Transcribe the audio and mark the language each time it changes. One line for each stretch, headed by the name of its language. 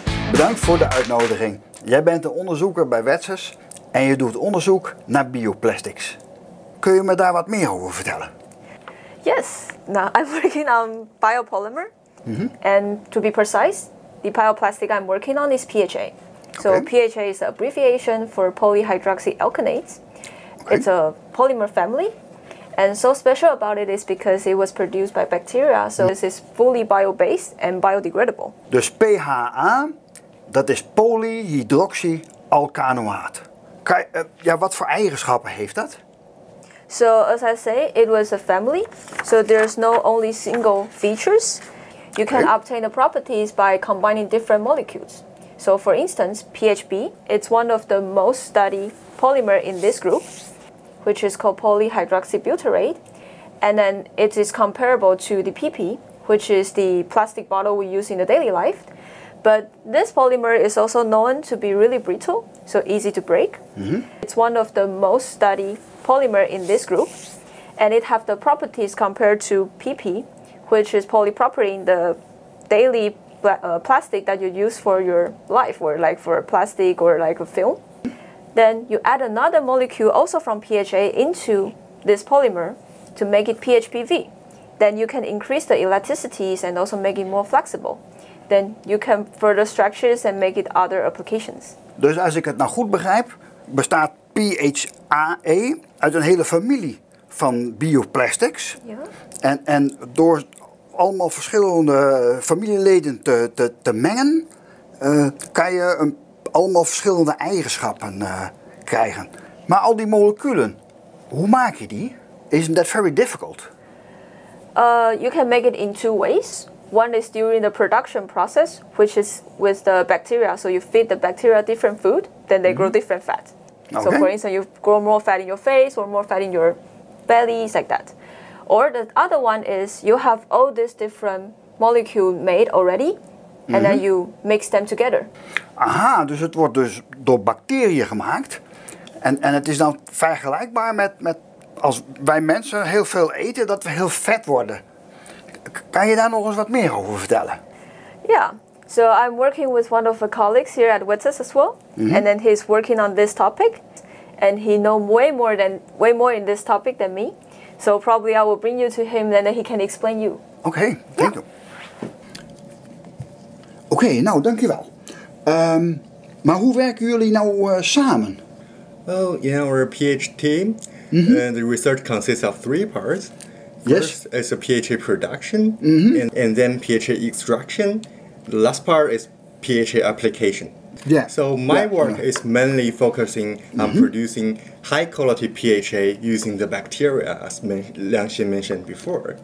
Dutch: Bedankt voor de uitnodiging. Jij bent een onderzoeker bij Wetsers en je doet onderzoek naar bioplastics. Kun je me daar wat meer over vertellen?
English: Yes. Now I'm working on biopolymer. And to be precise, the bioplastic I'm working on is PHA. So PHA is an abbreviation for polyhydroxyalkanates. It's a polymer family. And so special about it is because it was produced by bacteria. So this is fully bio-based and biodegradable.
Dutch: Dus PHA, dat is polyhydroxyalkanoaat. Ja, wat voor eigenschappen heeft dat?
English: So as I say, it was a family. So there's no only single features. You can obtain the properties by combining different molecules. So for instance, PHB, it's one of the most studied polymer in this group, which is called polyhydroxybutyrate. And then it is comparable to the PP, which is the plastic bottle we use in the daily life. But this polymer is also known to be really brittle, so easy to break. It's one of the most studied polymer in this group, and it have the properties compared to PP, which is polypropylene, the daily plastic that you use for your life, or like for plastic or like a film. Then you add another molecule also from PHA into this polymer to make it PHPV. Then you can increase the elasticities and also make it more flexible. Then you can further structures and make it other applications.
Dutch: Dus als ik het nou goed begrijp, bestaat PHA uit een hele familie van bioplastics. Ja. En door allemaal verschillende familieleden te mengen, kan je allemaal verschillende eigenschappen krijgen. Maar al die moleculen, hoe maak je die?
English: Isn't that very difficult? You can make it in two ways. One is during the production process, which is with the bacteria. So you feed the bacteria different food, then they grow different fat. So for instance, you grow more fat in your face or more fat in your bellies, like that. Or the other one is you have all these different molecules made already, and then you mix them together.
Dutch: Aha, dus het wordt dus door bacteriën gemaakt. En het is dan vergelijkbaar met als wij mensen heel veel eten, dat we heel vet worden. Kan je daar nog eens wat meer over vertellen?
English: Yeah. So I'm working with one of the colleagues here at Witsas as well, and then he's working on this topic, and he knows way more in this topic than me. So probably I will bring you to him, and then he can explain you. Oké, thank you.
Dutch: Oké, nou dankjewel. Maar hoe werken jullie nou samen?
English: Well, in our PH team, the research consists of three parts. First is the PHA production, and then PHA extraction. The last part is PHA application. Yeah. So my work is mainly focusing on producing high quality PHA using the bacteria, as Liangxin mentioned before.